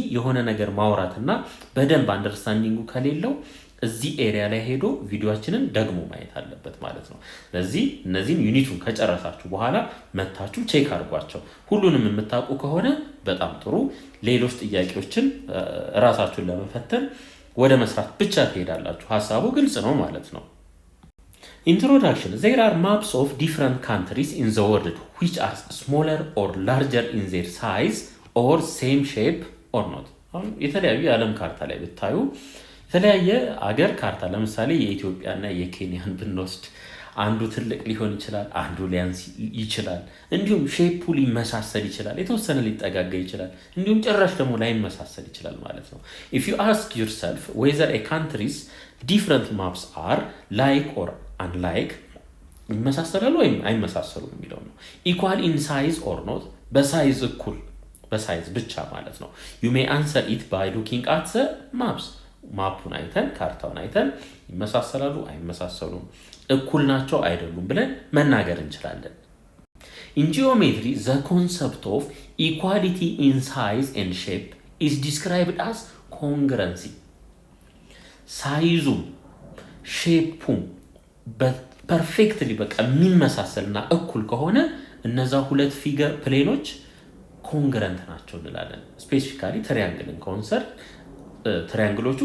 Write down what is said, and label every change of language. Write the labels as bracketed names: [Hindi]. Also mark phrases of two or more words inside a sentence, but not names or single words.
[Amharic] የሆነ ነገር ማውራትና በደንብ አንደርስታንዲንጉ ከሌለው እዚህ ኤሪያ ላይ ሄዶ ቪዲዮችንን ደግሞ ማየት አለበት ማለት ነው። ስለዚህ እነዚህን ዩኒቱን ከጨረሳችሁ በኋላ መታችሁ ቼክ አድርጓቸው። ሁሉንም የምታውቁ ከሆነ በጣም ጥሩ። ሌሎች ጥያቄዎችን ራሳችሁን ለመፈተን ወደ መስራት ብቻ ትሄዳላችሁ። ሀሳቡ ግልጽ ነው ማለት ነው። Introduction. [English] There are maps of different countries in the world which are smaller or larger in their size or same shape or not. [Amharic] የተለያዩ የዓለም ካርታ ላይ ብታዩ የተለያየ አገር ካርታ፣ ለምሳሌ የኢትዮጵያና የኬንያን ብንወስድ አንዱ ትልቅ ሊሆን ይችላል፣ አንዱ ሊያንስ ይችላል። እንዲሁም ሼፑ ሊመሳሰል ይችላል፣ የተወሰነ ሊጠጋጋ ይችላል፣ እንዲሁም ጭራሽ ደግሞ ላይመሳሰል ይችላል ማለት ነው። [English] If you ask yourself whether a country's different maps are like or unlike [Amharic] ይመሳሰላሉ ወይም አይመሳሰሉም የሚለው ነው። [English] equal in size or not፣ [Amharic] በሳይዝ እኩል፣ በሳይዝ ብቻ ማለት ነው። [English] you may answer it by looking at the maps። [Amharic] ማፑን አይተን ካርታውን አይተን ይመሳሰላሉ አይመሳሰሉም፣ እኩል ናቸው አይደሉም ብለን መናገር እንችላለን። [English] in geometry the concept of equality in size and shape is described as congruency። [Amharic] ሳይዙም ሼፑም ፐርፌክትሊ በቃ የሚመሳሰልና እኩል ከሆነ እነዛ ሁለት [English] figure planes [Amharic] ኮንግረንት ናቸው እንላለን። [English] specifically triangle concert triangles